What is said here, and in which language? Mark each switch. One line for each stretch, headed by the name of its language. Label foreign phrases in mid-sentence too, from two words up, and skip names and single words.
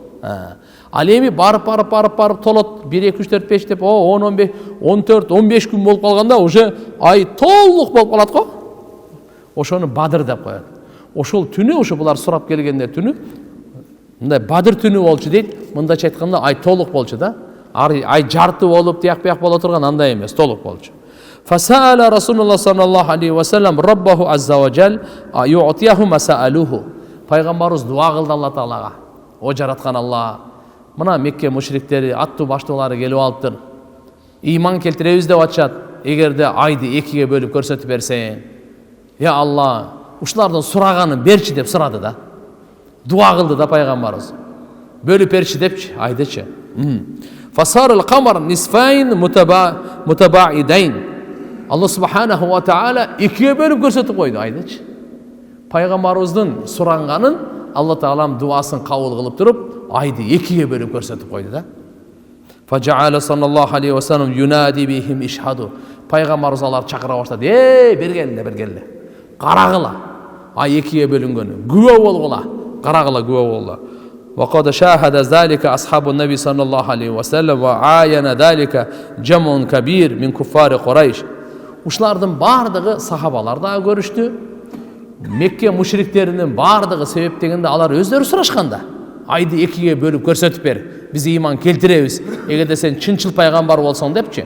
Kyrgyz: Ал эми барып толот 1 2 3 4 5 деп 10 15 14 15 күн болуп калганда уже ай толук болуп калат го. Ошону Бадыр деп коет. Ошол түнү, ошо булар сурап келгенде түнү, мындай Бадыр түнү болчу дейт. Мындайча айтканда ай толук болчу да. Ай жарты болуп, тияк боло турган андай эмес, толук болчу.
Arabic: فسأل رسول الله صلى الله عليه وسلم ربه عز وجل يعطيه مسألته.
Kyrgyz: Пайгамбарыбыз дуа кылды Алла таалага. О жараткан Алла, мына Мекке мушриктери, аттуу баштоолары келип алыптыр. Иман келтиребиз деп атышат. Эгерде айды экиге бөлүп көрсөтүп берсең, я Алла, ушулардын сураганын берчи деп сурады да. Дуа кылды да пайгамбарыбыз. Бөлүп берчи депчи, айдычы.
Arabic: فصار القمر نصفين متباعدين.
Kyrgyz: Алла субханаху ва таала экиге бөлүп көрсөтүп койду, айдычы. Пайгамбарыбыздын суранганын Алла таалам дуасын кабыл кылып туруп, айды экиге бөлүп көрсөтүп койду да.
Arabic: فجعل صلى الله عليه وسلم ينادي بهم اشهدوا.
Kyrgyz: Пайгамбарыбыз аларды чакыра баштады. Бергеле. Карагыла. Ай экиге бөлүнгөнү. Күбө болгула. Карагыла, күбө болгула.
Arabic: وقد شهد ذلك أصحاب النبي صلى الله عليه وسلم وعاين ذلك جمع كبير من كفار قريش.
Kyrgyz: Ушулардын бардыгы сахабалар да көрүштү. Мекке мушриктеринин бардыгы себептегенде алар өздөрү сурашканда, айды экиге бөлүп көрсөтүп бер, биз иман келтиребиз, эгерде сен чынчыл пайгамбар болсоң депчи.